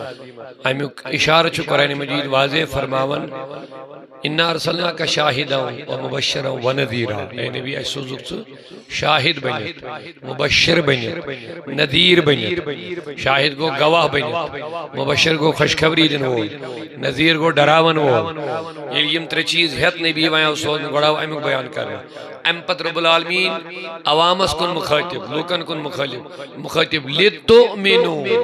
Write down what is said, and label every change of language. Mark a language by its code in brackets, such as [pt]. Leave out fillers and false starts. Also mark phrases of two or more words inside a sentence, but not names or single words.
[ks] امیُک اِشارٕ چھُ قرآنِ مجیٖد واضح فرماوان [ar] اِنا ارسلناک شاہدا و مبشرا و نذیرا [ks] اے نبی اسہِ سوٗزُکھ ژٕ شاہد بٔنِتھ مبشر بٔنِتھ نذیٖر بٔنِتھ شاہد گوٚو گواہ بٔنِتھ مبشر گوٚو خوشخبری دِنہٕ وول نذیٖر گوٚو ڈراون وول ییٚلہِ یِم ترٛےٚ چیٖز ہٮ۪تھ نبی وۄنۍ آو سوزنہٕ گۄڈٕ آو امیُک بیان کرنہٕ امہِ پتہٕ [ar] رۄب العالمیٖن [ks] عوامس کُن مُخٲطب لوٗکن کُن مُخٲطب لِتُؤمِنوٗ